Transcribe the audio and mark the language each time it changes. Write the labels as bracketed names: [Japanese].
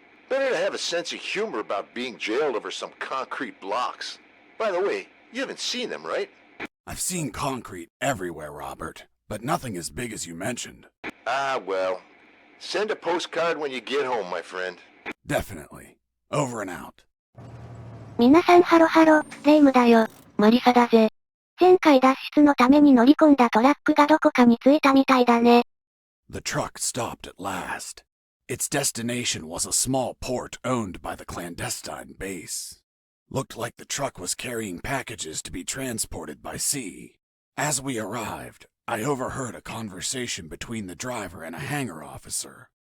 [English] Better to have a sense of humor about being jailed over some concrete blocks. By the way, you haven't seen them, right? I've seen concrete everywhere, Robert, but nothing as big as you mentioned. Ah, well. Send a postcard when you get home, my friend. Definitely. Over and out. [Japanese] 皆さんハロハロ、レイムだよ。マリサだぜ。前回脱出のために乗り込んだトラックがどこかに着いたみたいだね。 [English] The truck stopped at last. Its destination was a small port owned by the clandestine base. Looked like the truck was carrying packages to be transported by sea. As we arrived, I overheard a conversation between the driver and a hangar officer.